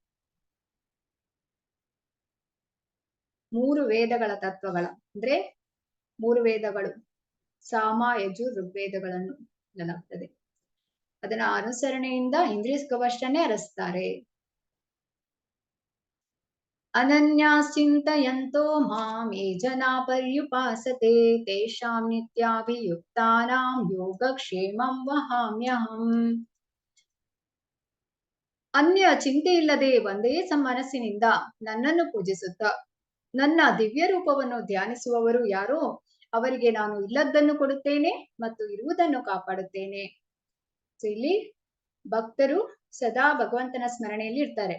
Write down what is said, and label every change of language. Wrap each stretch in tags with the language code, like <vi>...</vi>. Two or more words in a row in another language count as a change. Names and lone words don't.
<kn>3 ವೇದಗಳ ತತ್ವಗಳ ಅಂದ್ರೆ 3 ವೇದಗಳು, ಸಾಮ ಯಜು ಋಗ್ವೇದಗಳನ್ನು ಎನ್ನಲಾಗ್ತದೆ. ಅದನ್ನ ಅನುಸರಣೆಯಿಂದ ಇಂದ್ರಿಯ ಸುಖವಷ್ಟನ್ನೇ ಅರಸ್ತಾರೆ.</kn> <sa>ಅನನ್ಯಾಶ್ಚಿಂತಯಂತೋ ಮಾಂ ಯೇ ಜನಾ ಪರ್ಯುಪಾಸತೆ ತೇಷಾಂ ನಿತ್ಯಾಭಿಯುಕ್ತಾನಾಂ ಯೋಗಕ್ಷೇಮಂ ವಹಾಮ್ಯಹಂ.</sa> <kn>ಅನ್ಯ ಚಿಂತೆ ಇಲ್ಲದೆ ಒಂದೇ ಮನಸ್ಸಿನಿಂದ ನನ್ನನ್ನು ಪೂಜಿಸುತ್ತಾ ನನ್ನ ದಿವ್ಯ ರೂಪವನ್ನು ಧ್ಯಾನಿಸುವವರು ಯಾರೋ ಅವರಿಗೆ ನಾನು ಇಲ್ಲದ್ದನ್ನು ಕೊಡುತ್ತೇನೆ ಮತ್ತು ಇರುವುದನ್ನು ಕಾಪಾಡುತ್ತೇನೆ. ಸೊ ಇಲ್ಲಿ ಭಕ್ತರು ಸದಾ ಭಗವಂತನ ಸ್ಮರಣೆಯಲ್ಲಿ ಇರ್ತಾರೆ.</kn>